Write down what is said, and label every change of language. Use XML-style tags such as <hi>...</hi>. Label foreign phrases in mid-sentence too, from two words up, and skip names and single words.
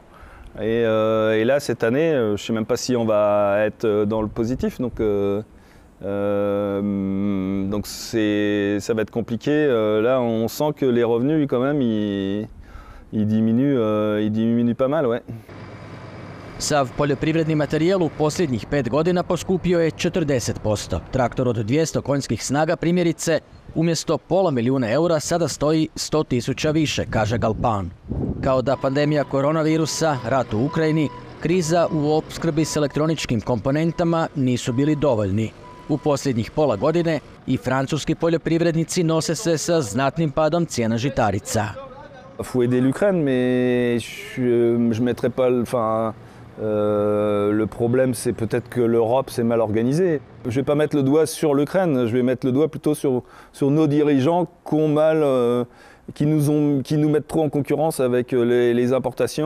<fr>Et là, cette année, je ne sais même pas si on va être dans le positif. Donc ça va être compliqué. Là, on sent que les revenus, quand même, ils diminuent pas mal, ouais.</fr> <hr>Sav poljoprivredni materijal u posljednjih 5 godina poskupio je 40%. Traktor od 200 konjskih snaga, primjerice, umjesto €500.000 sada stoji 100.000 više, kaže Galpan. Kao da pandemija koronavirusa, rat u Ukrajini, kriza u opskrbi s elektroničkim komponentama nisu bili dovoljni. U posljednjih pola godine i francuski poljoprivrednici nose se sa znatnim padom cijena žitarica.</hr> <fr>Il faut aider l'Ukraine, mais je mettrais pas... le problème, c'est peut-être que l'Europe s'est mal organisée. Je ne vais pas mettre le doigt sur l'Ukraine, je vais mettre le doigt plutôt sur nos dirigeants qui nous mettent trop en concurrence avec les importations.</fr>